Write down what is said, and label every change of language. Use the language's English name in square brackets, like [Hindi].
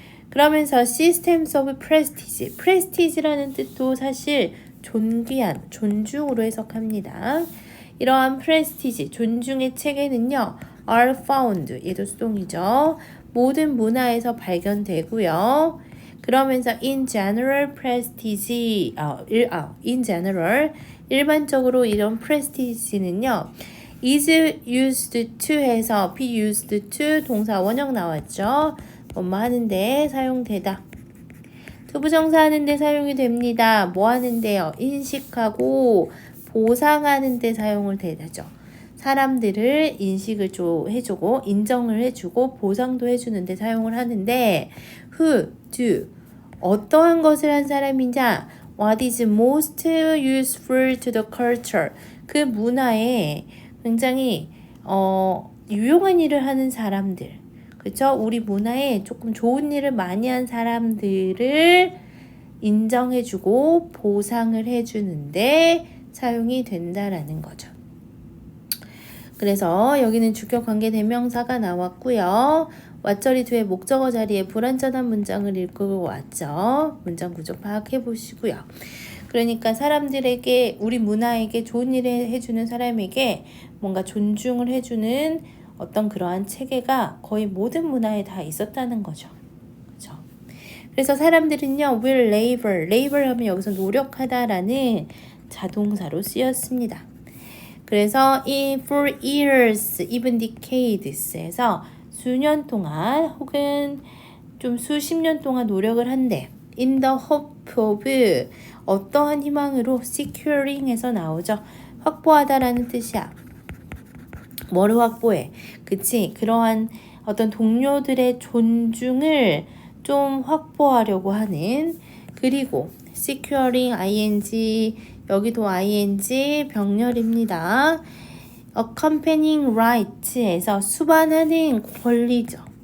[Korean] 그러면서 [English] systems of prestige, [Korean] prestige라는 뜻도 사실 존귀한, 존중으로 해석합니다. 이러한 prestige, 존중의 체계는요, [English] are found, [Korean] 얘도 수동이죠. 모든 문화에서 발견되고요. 그러면서 [English] in general prestige, in general, [Korean] 일반적으로 이런 prestige는요, [English] is used to [Korean] 해서 [English] be used to [Korean] 동사 원형 나왔죠. 뭐뭐 하는데 사용되다. 투부정사 하는데 사용이 됩니다. 뭐 하는데요? 인식하고 보상하는데 사용을 되죠. 사람들을 인식을 해주고 인정을 해주고 보상도 해주는데 사용을 하는데 who, do, 어떠한 것을 한 사람이냐? [English] What is most useful to the culture? [Korean] 그 문화에 굉장히 유용한 일을 하는 사람들, 그쵸? 우리 문화에 조금 좋은 일을 많이 한 사람들을 인정해주고 보상을 해주는데 사용이 된다라는 거죠. 그래서 여기는 주격 관계 대명사가 나왔고요. 왓절이 뒤에 목적어 자리에 불완전한 문장을 읽고 왔죠. 문장 구조 파악해 보시고요. 그러니까 사람들에게, 우리 문화에게 좋은 일을 해주는 사람에게 뭔가 존중을 해주는 어떤 그러한 체계가 거의 모든 문화에 다 있었다는 거죠. 그렇죠? 그래서 사람들은요, [English] will labor [Korean] 하면 여기서 노력하다라는 자동사로 쓰였습니다. 그래서 [English] in for years, even decades [Korean] 에서 수년 동안 혹은 좀 수십 년 동안 노력을 한대. [English] in the hope of [Korean] 어떠한 희망으로 securing에서 나오죠. 확보하다라는 뜻이야. 뭐를 확보해? 그치? 그러한 어떤 동료들의 존중을 좀 확보하려고 하는, 그리고 securing ing, 여기도 ing 병렬입니다. [English] accompanying right [Korean] 에서 수반하는 권리죠.